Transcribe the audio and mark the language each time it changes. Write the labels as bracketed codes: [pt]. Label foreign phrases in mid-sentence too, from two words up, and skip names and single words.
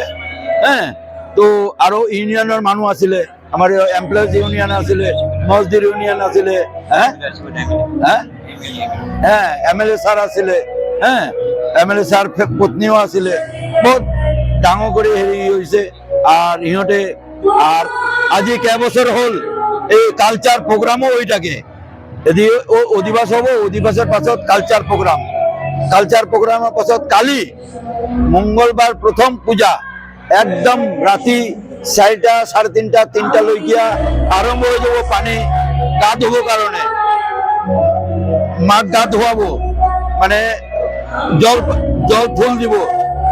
[as] তো আৰু ইউনিয়নৰ মানুহ আছিলে, আমাৰ এমপ্লয়িজ ইউনিয়ন আছিলে, মজদুৰ ইউনিয়ন আছিলে, এমএলএ ছাৰ আছিলে, এমএলএ ছাৰ পত্নীও আছিলে। বহুত ডাঙৰ কৰি হেৰি হৈছে। আর ইহঁতে আর আজি কেইবছৰ হল এই কালচার প্রোগ্রামও হৈ থাকে। যদি অধিবাস হব, অধিবাসের পাছত কালচার প্রোগ্রামের পাছত কালি মঙ্গলবার প্রথম পূজা একদম রাতি 4টা 3:30 3টা লৈকিয়া আরম্ভ হয়ে যাব। পানি গা ধুব কারণে মাক গা ধোয়াবো, মানে জল ফুল দিব।